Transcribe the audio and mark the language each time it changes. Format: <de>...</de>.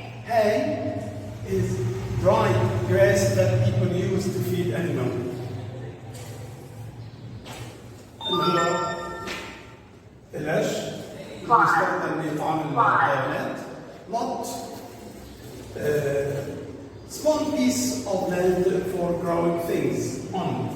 <en>Hay is dry grass that people use to feed animals.</en> <ar>اللي هو العش يستخدم لإطعام الحيوانات.</ar> <en>Lot small piece of land for growing things on.</en>